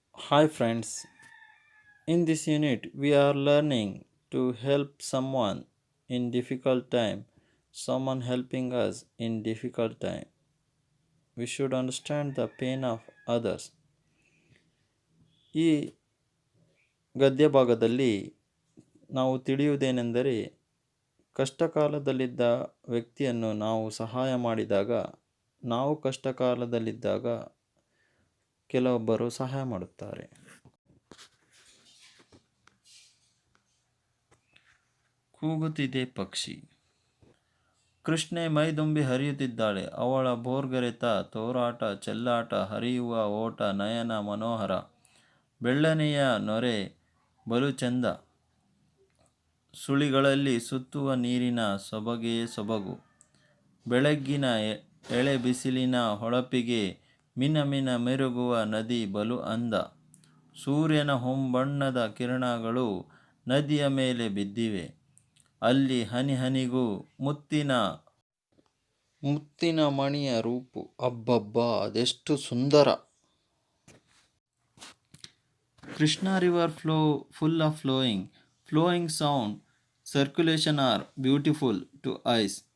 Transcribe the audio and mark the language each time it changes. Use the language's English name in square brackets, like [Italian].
[English] Hi friends, in this unit we are learning to help someone in difficult time, someone helping us in difficult time. We should understand the pain of others. [Kannada] ಈ ಗದ್ಯ ಭಾಗದಲ್ಲಿ ನಾವು ತಿಳಿಯುವುದೇನೆಂದರೆ ಕಷ್ಟಕಾಲದಲ್ಲಿದ್ದ ವ್ಯಕ್ತಿಯನ್ನು ನಾವು ಸಹಾಯ ಮಾಡಿದಾಗ ನಾವು ಕಷ್ಟಕಾಲದಲ್ಲಿದ್ದಾಗ ಕೆಲವೊಬ್ಬರು ಸಹಾಯ ಮಾಡುತ್ತಾರೆ. ಕೂಗುತ್ತಿದೆ ಪಕ್ಷಿ. ಕೃಷ್ಣೆ ಮೈದುಂಬಿ ಹರಿಯುತ್ತಿದ್ದಾಳೆ. ಅವಳ ಭೋರ್ಗರೆತ, ತೋರಾಟ, ಚೆಲ್ಲಾಟ, ಹರಿಯುವ ಓಟ ನಯನ ಮನೋಹರ. ಬೆಳ್ಳನೆಯ ನೊರೆ ಬಲು ಚೆಂದ. ಸುಳಿಗಳಲ್ಲಿ ಸುತ್ತುವ ನೀರಿನ ಸೊಬಗೇ ಸೊಬಗು. ಬೆಳಗ್ಗಿನ ಎಳೆ ಬಿಸಿಲಿನ ಹೊಳಪಿಗೆ ಮಿನ ಮಿನ ಮೆರುಗುವ ನದಿ ಬಲು ಅಂದ. ಸೂರ್ಯನ ಹೊಂಬಣ್ಣದ ಕಿರಣಗಳು ನದಿಯ ಮೇಲೆ ಬಿದ್ದಿವೆ. ಅಲ್ಲಿ ಹನಿ ಹನಿಗೂ ಮುತ್ತಿನ ಮುತ್ತಿನ ಮಣಿಯ ರೂಪು. ಅಬ್ಬಬ್ಬಾ, ಅದೆಷ್ಟು ಸುಂದರ! [English] Krishna river flow full of flowing sound, circulation are beautiful to eyes.